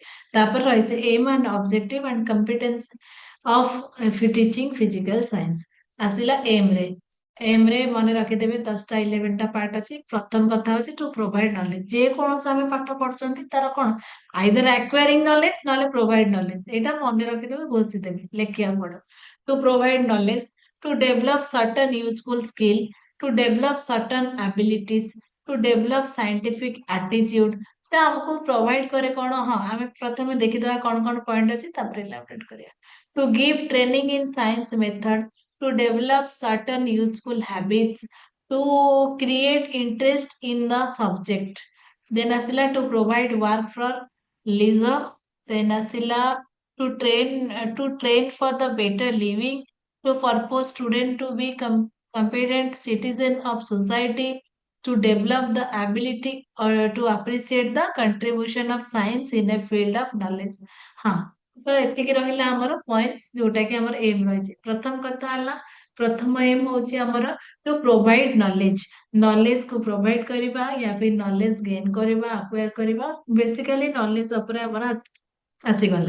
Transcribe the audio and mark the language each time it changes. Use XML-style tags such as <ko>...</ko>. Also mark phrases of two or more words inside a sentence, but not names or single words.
<or>ତାପରେ ରହିଛି</or> <en>aim and objective and competence of teaching physical science.</en> <or>ଆସିଲା ଏମ୍ ରେ ମନେ ରଖିଦେବେ 10ଟା 11ଟା ପାର୍ଟ ଅଛି। ପ୍ରଥମ କଥା ହଉଛି</or> <en>to provide knowledge.</en> <or>ଯେ କୌଣସି ଆମେ ପାଠ ପଢୁଛନ୍ତି ତାର କଣ</or> <en>either acquiring knowledge</en> <or>ନହେଲେ</or> <en>provide knowledge.</en> <or>ଏଇଟା ମନେ ରଖିଦେବେ ଘୋଷିଦେବେ ଲେଖିବାକୁ ପଡିବ।</or> <en>to provide knowledge, to develop certain useful skill, to develop certain abilities, to develop scientific attitude।</en> <or>ତ ଆମକୁ ପ୍ରୋଭାଇଡ करे କଣ ହଁ ଆମେ ପ୍ରଥମେ ଦେଖିଦବା କଣ କଣ ପଏଣ୍ଟ ଅଛି ତାପରେ ଇଲାବୋରେଟ କରିବା।</or> <en>To give training in science method, to develop certain useful habits, to create interest in the subject। Then ଆସିଲା to provide work for leisure। Then ଆସିଲା to train for the better living, to purpose student to be competent citizen of society, to develop the ability or to appreciate the contribution of science in a field of knowledge।</en> <or>ହଁ ତ ଏତିକି ରହିଲା ଆମର ପଏଣ୍ଟସ୍ ଯୋଉଟା କି ଆମର ଏମ୍ ରହିଛି। ପ୍ରଥମ କଥା ହେଲା ପ୍ରଥମ ଏମ୍ ହଉଛି ଆମର</or> <en>to provide knowledge.</en> <or>ନଲେଜ କୁ ପ୍ରୋଭାଇଡ କରିବା</or> <hi>या फिर</hi> <en>knowledge gain</en> <or>କରିବା ଆକ୍ୱାର କରିବା ବେସିକାଲି ନଲେଜ ଉପରେ ଆମର ଆସିଗଲା।</or>